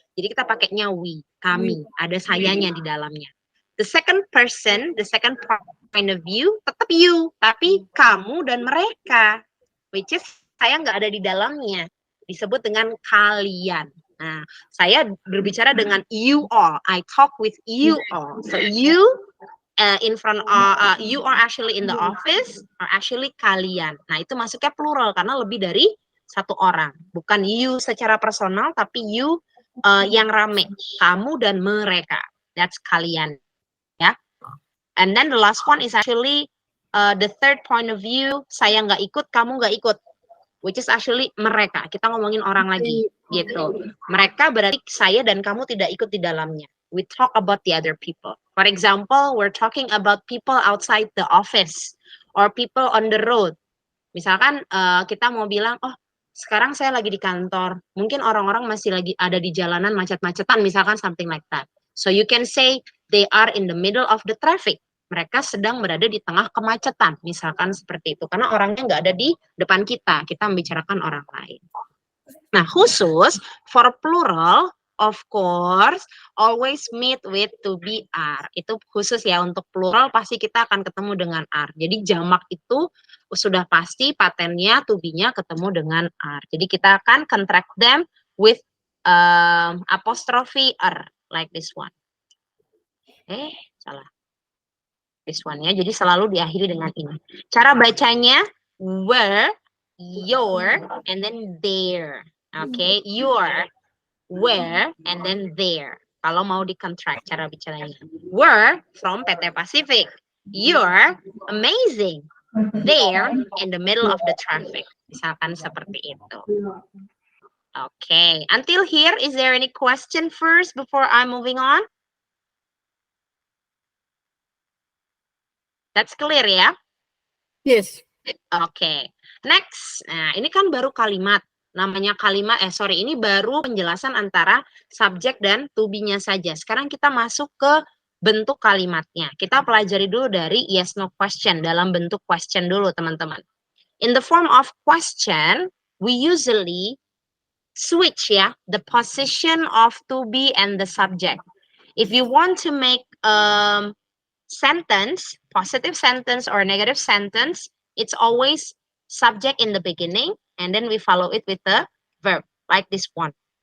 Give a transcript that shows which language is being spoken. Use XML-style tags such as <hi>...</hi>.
<id>Jadi kita pakainya we, kami, ada sayanya di dalamnya.</id> <en>The second person, the second point of view</en> <id>tetap you, tapi kamu dan mereka,</id> <en>which is</en> <id>saya nggak ada di dalamnya, disebut dengan kalian. Nah, saya berbicara dengan</id> <en>you all. I talk with you all. So you in front of you are actually in the office or actually</en> <id>kalian. Nah, itu masuknya plural karena lebih dari satu orang. Bukan you secara personal tapi you yang rame. Kamu dan mereka.</id> <en>That's</en> <id>kalian. Ya.</id> <en>And then the last one is actually the third point of view.</en> <id>Saya nggak ikut, kamu nggak ikut.</id> <en>Which is actually mereka.</en> <id>Kita ngomongin orang lagi gitu. Mereka berarti saya dan kamu tidak ikut di dalamnya.</id> <en>We talk about the other people. For example, we're talking about people outside the office or people on the road.</en> <id>Misalkan kita mau bilang, oh sekarang saya lagi di kantor. Mungkin orang-orang masih lagi ada di jalanan macet-macetan, misalkan</id> <en>something like that. So you can say they are in the middle of the traffic.</en> <id>Mereka sedang berada di tengah kemacetan, misalkan seperti itu. Karena orangnya nggak ada di depan kita membicarakan orang lain. Nah, khusus</id> <en>for plural, of course, always meet with to be are.</en> <id>Itu khusus ya, untuk plural pasti kita akan ketemu dengan are. Jadi jamak itu sudah pasti patennya to be-nya ketemu dengan are. Jadi kita akan</id> <en>contract them with apostrophe are, like this one.</en> <id>Salah.</id> <en>This one</en> <id>ya, jadi selalu diakhiri dengan ini. Cara bacanya were, your, and then there.</id> <en>Okay, your, where, and then there.</en> <id>Kalau mau di-contract cara bicaranya.</id> <en>Were from PT Pacific. You're amazing. There in the middle of the traffic.</en> <id>Misalkan seperti itu.</id> <en>Okay, until here, is there any question first before I'm moving on? That's clear ya? Yes.</en> <id>Oke. Next. Nah, ini kan baru kalimat. Namanya kalimat, ini baru penjelasan antara subjek dan to be-nya saja. Sekarang kita masuk ke bentuk kalimatnya. Kita pelajari dulu dari</id> <en>yes no question,</en> <id>dalam bentuk question dulu, teman-teman.</id> <en>In the form of question, we usually switch ya, the position of to be and the subject. If you want to make sentence, positive sentence or negative sentence, it's always subject in the beginning, and then we follow it with the verb, like this one.</en>